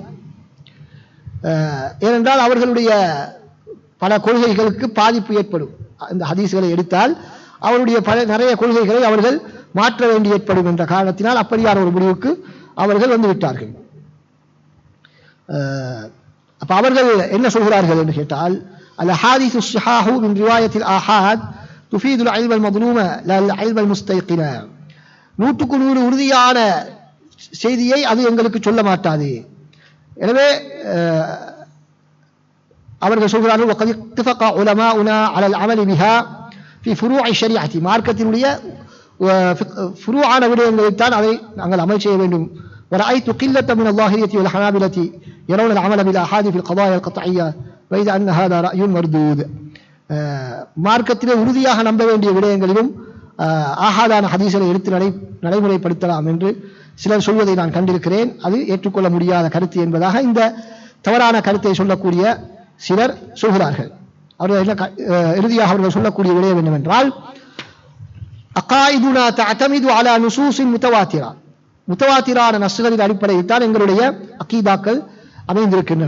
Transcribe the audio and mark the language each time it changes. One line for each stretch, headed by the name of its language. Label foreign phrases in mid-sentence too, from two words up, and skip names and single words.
Tamil: ஏனென்றால் அவர்களுடைய பல கொள்கைகளுக்கு பாதிப்பு ஏற்படும். இந்த ஹதீஸ்களை எடுத்தால் அவருடைய நிறைய கொள்கைகளை அவர்கள் மாற்ற வேண்டி ஏற்படும் என்ற காரணத்தினால் அப்படியான ஒரு முடிவுக்கு அவர்கள் வந்துவிட்டார்கள். அப்ப அவர்கள் என்ன சொல்கிறார்கள் என்று கேட்டால்,
Arabic: الأحاديث الصحاح من رواية الآحاد تفيد العلم المظلوم لا العلم المستيقن.
Tamil: 100க்கு 100 உறுதியான செய்தியை அது எங்களுக்கு சொல்ல மாட்டாது. எனவே அவர்கள் சொல்கிறார்கள்,
Arabic: وقد اتفق علماؤنا على العمل بها في فروع الشريعة.
Tamil: மார்க்கத்தினுடைய ஃபுரூஆன விடயங்களைத்தான் அதை நாங்கள் அமல் செய்ய வேண்டும்.
Arabic: ورأيت قلة من الظاهرية والحنابلة يرون العمل بالآحاد في القضايا القطعية وإذا أن هذا رأي مردود.
Tamil: மார்க்கத்திலே உறுதியாக நம்ப வேண்டிய விடயங்களிலும் ஆஹாதான ஹதீஸை எடுத்து நடைமுறைப்படுத்தலாம் என்று சிலர் சொல்வதை நான் கண்டிருக்கிறேன். அது ஏற்றுக்கொள்ள முடியாத கருத்து என்பதாக இந்த தவறான கருத்தை சொல்லக்கூடிய சிலர் சொல்கிறார்கள். அவர்கள் என்ன இறுதியாக அவர்கள் சொல்லக்கூடிய விடயம் என்னவென்றால்,
Arabic: عقائدنا تعتمد على نصوص متواترة,
Tamil: முத்தவாத்திரான நஸ்களின் அடிப்படையில் தான் எங்களுடைய அகீதாக்கள் அமைந்திருக்கின்றன.